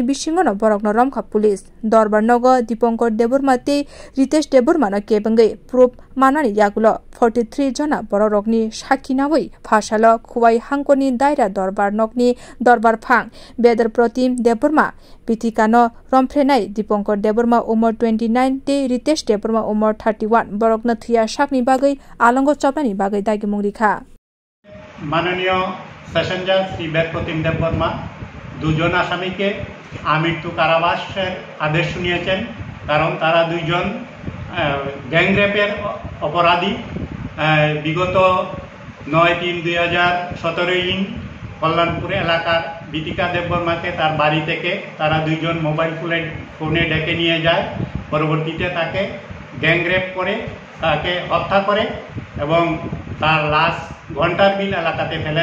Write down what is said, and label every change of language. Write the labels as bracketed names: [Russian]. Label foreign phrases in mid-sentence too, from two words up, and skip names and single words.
[Kok Borok] bisingo no borokno romkha police dorbar nogo Dipankar Deborma tei Ritesh Deborma no kebangai proof manani yagulo 43 jona borokni sakhi nawai phasalo khuwai hangkoni daira dorbar nokni dorbar phang bedar protim Deborma Bitika no romprenai Dipankar Deborma umar 29 tei Ritesh Deborma umar 31 borokno thuya sakni bagai alongo chopnani bagai dagimung rikha [Bangla] মাননীয় সেশন জাজ শ্রী বেদপ্রতিম দেববর্মা দুজন আসামিকে আমৃত্যু কারাবাসের আদেশ শুনিয়েছেন কারণ তারা দুইজন গ্যাংরেপের অপরাধী বিগত 9/3/2017 কল্যাণপুর এলাকার বিতিকা দেববর্মাকে তার বাড়ি থেকে তারা দুইজন মোবাইল ফোনে ডেকে নিয়ে যায় পরবর্তীতে তাকে গ্যাংরেপ করে তাকে হত্যা করে এবং তার লাশ ঘন্টার বিল এলাকাতে ফেলে